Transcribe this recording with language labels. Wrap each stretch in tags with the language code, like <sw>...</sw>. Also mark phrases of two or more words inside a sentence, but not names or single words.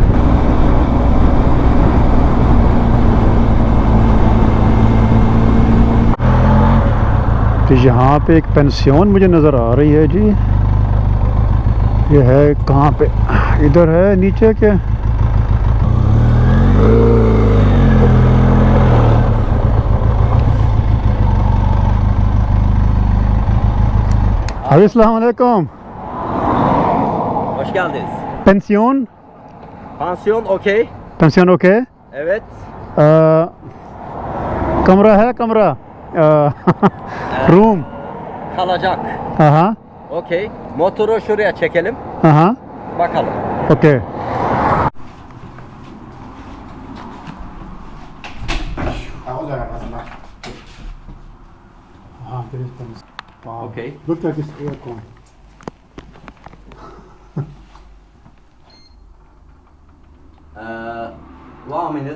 <hi>तो यहाँ पे एक पेंसियन मुझे नज़र आ रही है जी। ये है कहाँ पे, इधर है नीचे के?</hi> <ar>Assalamu alaikum.</ar> <tr>Hoş geldiniz. Pensiyon? Pansiyon okey. Pensiyon okey. Evet.</tr> <hi>कमरा है कमरा रूम?</hi> <tr>Kalacak.</tr> <hi>हाँ</hi> <tr>Okey. Motoru şuraya çekelim.</tr> <hi>हाँ</hi> <tr>Bakalım.</tr> <hi>ओके।</hi> <tr>Okey.</tr> <en>Look at this aircon. 1 minute.</en>